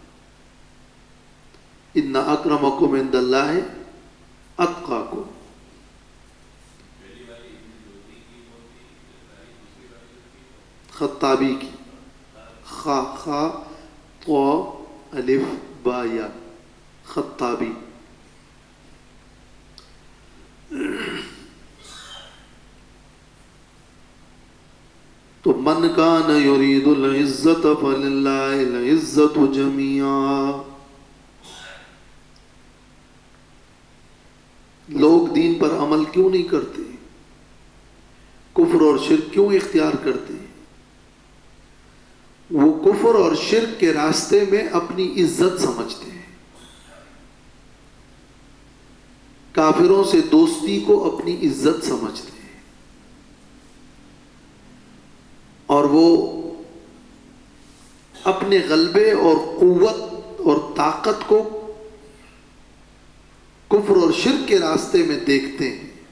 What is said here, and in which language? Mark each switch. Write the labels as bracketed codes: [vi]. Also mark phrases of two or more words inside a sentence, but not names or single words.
[ar] ان اکرمکم عند اللہ اتقاکم۔ [ur] خطابی کی خا خا طا الف با یا، خطابی۔ [ar] تو من کان یرید العزت فللہ العزت جمیعا۔ [ur] لوگ دین پر عمل کیوں نہیں کرتے؟ کفر اور شرک کیوں اختیار کرتے ہیں؟ وہ کفر اور شرک کے راستے میں اپنی عزت سمجھتے ہیں، کافروں سے دوستی کو اپنی عزت سمجھتے ہیں، اور وہ اپنے غلبے اور قوت اور طاقت کو کفر اور شرک کے راستے میں دیکھتے ہیں.